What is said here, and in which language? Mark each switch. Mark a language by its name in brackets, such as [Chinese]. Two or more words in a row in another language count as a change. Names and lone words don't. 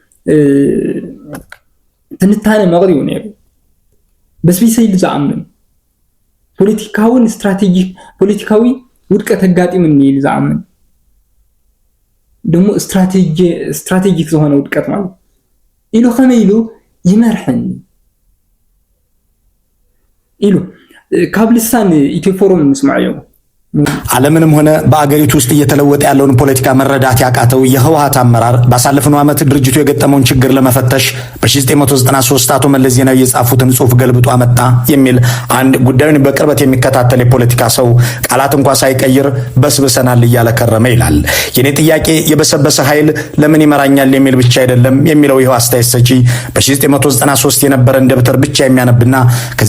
[Tigrinya] ትንታነ መቕሪኡ ነይሩ በስቢሰይ ዝኣምን ፖለቲካውን ፖለቲካዊ ውድቀት ኣጋጢሙኒ ኢሉ ዝኣምን ደሞ ስትራቴጂክ ዝኾነ ውድቀት ማለት ኢሉ ከመይ ኢሉ ይመርሐኒ ኢሉ ካብ ልሳን ኢትዮ ፎረም ንስማዕ እዮም [Amharic] ዓለምንም ሆነ በአገሪቱ ውስጥ እየተለወጠ ያለውን ፖለቲካ መረዳት ያቃተው የህወሓት አመራር ባሳለፍነው ዓመት ድርጅቱ የገጠመውን ችግር ለመፈተሽ በ1993 አቶ መለስ ዜናዊ የጻፉትን ጽሑፍ ገልብጦ አመጣ የሚል አንድ ጉዳዩን በቅርበት የሚከታተል የፖለቲካ ሰው ቃላት እንኳን ሳይቀይር በስብሰናል እያለ ከረመ ይላል። የኔ ጥያቄ የበሰበሰ ኃይል ለምን ይመራኛል የሚል ብቻ አይደለም የሚለው ይኸው አስተያየት ሰጪ በ1993 የነበረን ደብተር ብቻ የሚያነብና ከዚያ